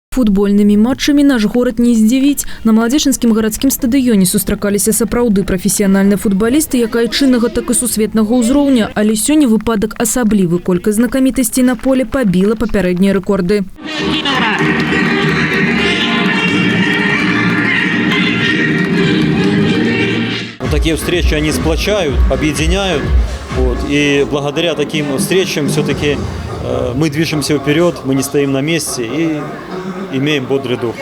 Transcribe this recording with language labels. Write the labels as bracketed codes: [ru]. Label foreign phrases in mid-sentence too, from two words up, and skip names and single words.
[ru] Футбольными матчами наш город [be] не здзівіць. На Маладзечынскім гарадскім стадыёне сустракаліся сапраўды прафесіянальныя футбалісты як айчыннага, так і сусветнага ўзроўня. Але сёння выпадак асаблівы. Колькасць знакамітасцей на поле пабіла папярэднія рэкорды. [ru] Такие встречи они сплочают, объединяют. И благодаря таким встречам все-таки мы движемся вперед, мы не стоим на месте и имеем бодрый дух.